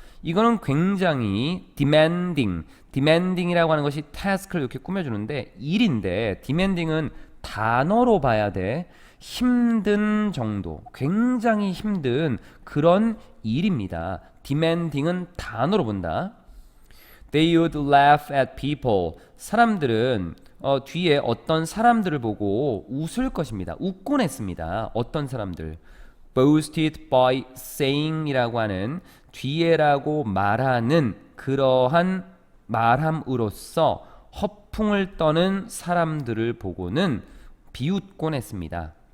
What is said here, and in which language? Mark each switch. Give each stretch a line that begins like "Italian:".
Korean: 이거는 굉장히 demanding이라고 하는 것이 task를 이렇게 꾸며주는데 일인데 demanding은 단어로 봐야 돼. 힘든 정도, 굉장히 힘든 그런 일입니다. demanding은 단어로 본다.
English: They would laugh at people.
Korean: 사람들은 뒤에 어떤 사람들을 보고 웃을 것입니다. 웃곤 했습니다. 어떤 사람들.
English: boasted by saying
Korean: 이라고 하는 뒤에라고 말하는 그러한 말함으로써 허풍을 떠는 사람들을 보고는 비웃곤 했습니다.